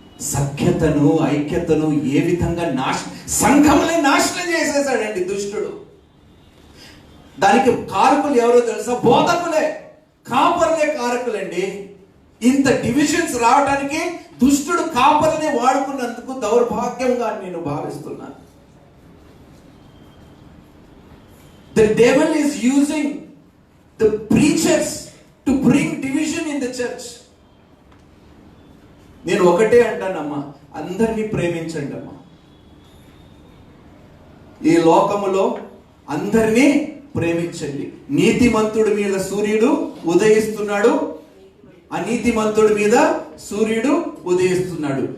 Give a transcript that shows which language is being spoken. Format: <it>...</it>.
<te>సఖ్యతను, ఐక్యతను ఏ విధంగా సంఘములే నాశనం చేసేసాడండి దుష్టుడు. దానికి కారకులు ఎవరో తెలుసా? బోధకులే, కాపర్లే కారకులండి. ఇంత డివిజన్స్ రావడానికి దుష్టుడు కాపర్ని వాడుకున్నందుకు దౌర్భాగ్యంగా నేను భావిస్తున్నాను.</te> <en>The devil is using the preachers to bring division in the church.</en> <te>నేను ఒకటే అంటానమ్మా, అందరినీ ప్రేమించండి అమ్మా. ఈ లోకములో అందరినీ ప్రేమించండి. నీతిమంతుడి మీద సూర్యుడు ఉదయిస్తున్నాడు, అనీతిమంతుడి మీద సూర్యుడు ఉదయిస్తున్నాడు.</te>